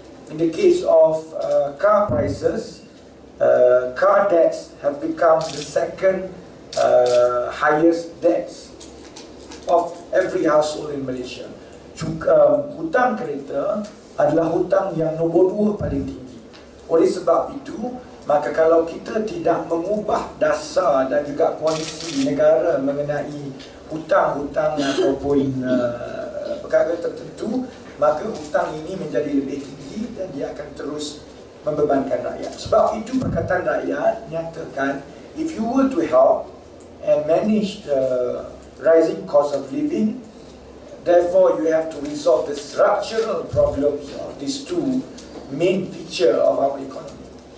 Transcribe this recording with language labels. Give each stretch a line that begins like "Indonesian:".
English: In the case of car prices, car debts have become the second highest debts of every household in Malaysia.
Malay: Hutang kereta adalah hutang yang nombor 2 paling tinggi. Oleh sebab itu, maka kalau kita tidak mengubah dasar dan juga polisi negara mengenai hutang-hutang ataupun perkara tertentu, maka hutang ini menjadi lebih tinggi dan dia akan terus membebankan rakyat. Sebab itu Pakatan Rakyat nyatakan,
English: if you were to help and manage the rising cost of living, therefore you have to resolve the structural problems of these two main features of our economy.